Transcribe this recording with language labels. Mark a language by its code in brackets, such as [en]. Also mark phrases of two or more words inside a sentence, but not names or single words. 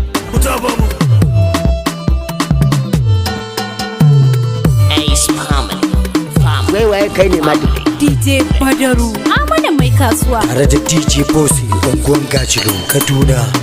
[ha] Ku tafa mu. Ace Family. Family. Wai, wai, kai ne ma duk. D J Badaru, Amana mai kasuwa. Tare da D J Bossy, unguwan Gajilo, Kaduna.